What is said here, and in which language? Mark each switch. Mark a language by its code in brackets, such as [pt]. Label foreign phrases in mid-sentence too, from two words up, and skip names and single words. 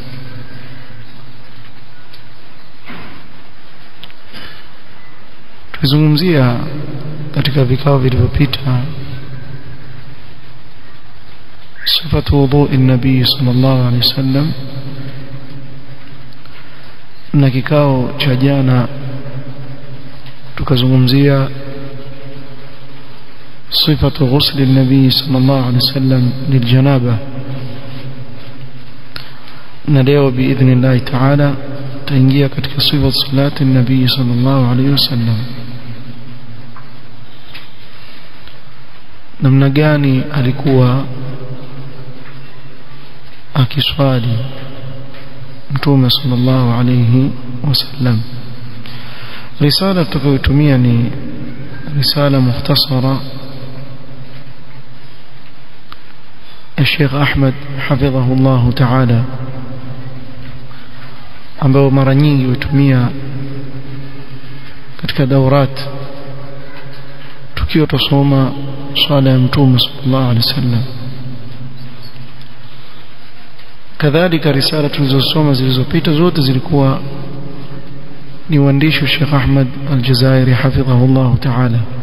[sw] Tuzungumzia katika vikao vilivyopita [ar] صفة وضوء النبي صلى الله عليه وسلم, [sw] na kikao cha jana tukazungumzia [ar] صفة غسل النبي صلى الله عليه وسلم للجنابة. نليو بإذن الله تعالى [sw] tuingie katika [ar] صفة صلاة النبي صلى الله عليه وسلم. [sw] namna gani alikuwa akiswali mtume [ar] صلى الله عليه وسلم. [sw] risala tutakayotumia ni [ar] رسالة مختصرة الشيخ أحمد حفظه الله تعالى, [sw] ambao mara nyingi hutumia katika daurat tukiwa tusoma swala ya mtume [ar] صلى الله عليه وسلم. [sw] kadhalika risala tulizosoma zilizopita zote zilikuwa ni uandishi wa Sheikh Ahmad Al-Jazairi [ar] حفظه الله تعالى,